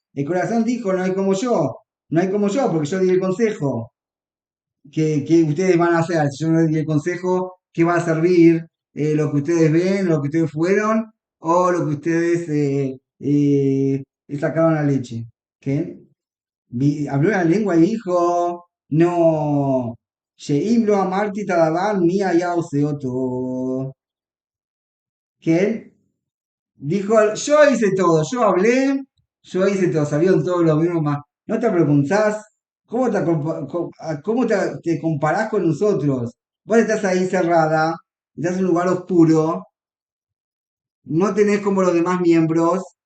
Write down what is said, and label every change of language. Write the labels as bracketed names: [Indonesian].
[Spanish] El corazón dijo, no hay como yo, porque yo di el consejo que ustedes van a hacer. Si yo no di el consejo, ¿qué va a servir? Lo que ustedes ven, lo que ustedes fueron, o lo que ustedes sacaron a la leche. ¿Qué? Habló la lengua y dijo, no, [Hebrew] שאם לא אמרתי את הדבר, מי היה עושה אותו? [Spanish] ¿Qué? Dijo, yo hice todo, yo hablé, yo hice todo, sabían todos los mismos más. No te preguntás cómo te comparás con nosotros. Vos estás ahí cerrada, estás en un lugar oscuro, no tenés como los demás miembros.